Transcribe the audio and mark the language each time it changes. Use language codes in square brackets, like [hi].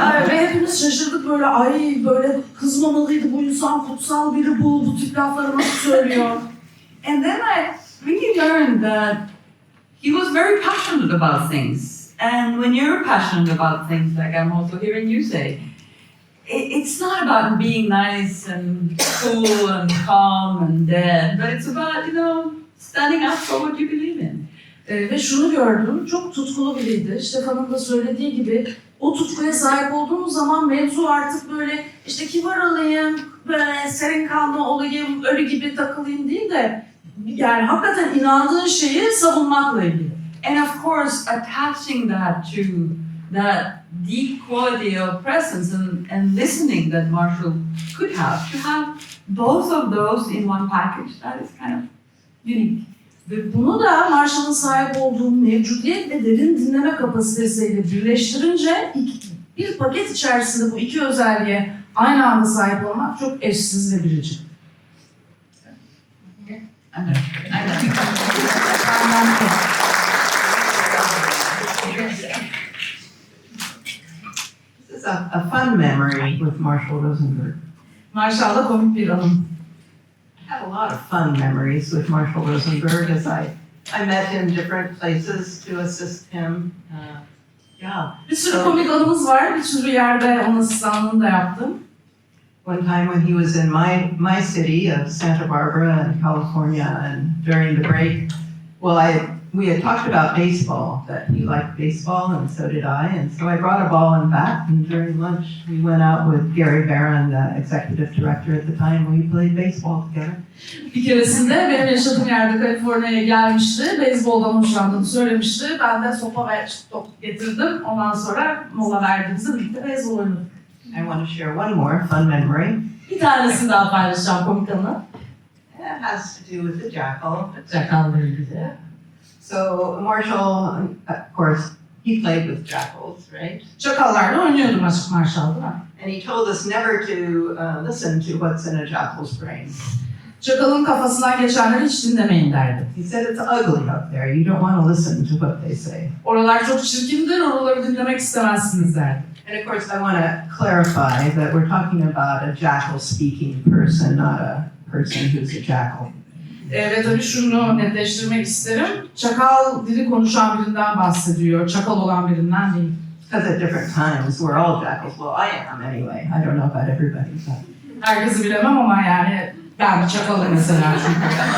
[tr] Ve hepimiz şaşırdık böyle, ay böyle kızmamalıydı, bu insan kutsal biri, bu tip lafları nasıl söylüyor. [en] And then I really learned that he was very passionate about things. And when you're passionate about things, like I'm also hearing you say, it's not about being nice and cool and calm and dead, but it's about, standing up for what you believe in. [tr] Ve şunu gördüm, çok tutkulu biriydi. Stephan'ın da söylediği gibi, o tutkuya sahip olduğumuz zaman mevzu artık böyle işte kibar olayım, böyle serin kanlı olayım, ölü gibi takılayım değil de yani hakikaten inandığın şeyi savunmakla ilgili. [en] And of course, attaching that to that deep quality of presence and listening that Marshall could have, to have both of those in one package, that is kind of unique. [tr] Ve bunu da Marshall'ın sahip olduğu mevcudiyet ve derin dinleme kapasitesiyle birleştirince bir paket içerisinde bu iki özelliğe aynı anda sahip olmak çok eşsiz ve biricik. [en] This is a fun memory with Marshall Rosenberg. [tr] Marshall'la komik bir anım. [en] I have a lot of fun memories with Marshall Rosenberg as I met him different places to assist him. [tr] Bir sürü komik anımız var. Bir sürü yerde onun asistanlığını da yaptım. [en] One time when he was in my city of Santa Barbara in California, and during the break, we had talked about baseball, that he liked baseball and so did I, and so I brought a ball and bat, and during lunch we went out with Gary Barron, the executive director at the time, we played baseball together. [tr] Bir keresinde benim yaşadığım yerde Kaliforniya'ya gelmişti, beyzboldan hoşlandığını söylemişti. Ben de sopa ve top getirdim. Ondan sonra mola verdiğimizde birlikte beyzbol oynadık. [en] I want to share one more fun memory. [tr] Bir tanesini daha paylaşacağım komik anı. [en] It has to do with the jackal. [tr] Çakalla ilgili. [en] So Marshall, of course, he played with jackals, right? [tr] Çakallarla oynuyordum Marshall, değil mi? [en] And he told us never to listen to what's in a jackal's brain. [tr] Çakalın kafasından geçenleri hiç dinlemeyin derdi. [en] He said it's ugly up there. You don't want to listen to what they say. [tr] Oralar çok çirkindir, oraları dinlemek istemezsiniz derdi. [en] And of course, I want to clarify that we're talking about a jackal-speaking person, not a person who's a jackal. [tr] Ve tabii şunu netleştirmek isterim. Çakal dili konuşan birinden bahsediyor, çakal olan birinden değil. [en] Because at different times we're all jackals. Well, I am anyway. I don't know about everybody. But. [tr] Herkesi bilemem ama yani ben bir çakalım mesela çünkü.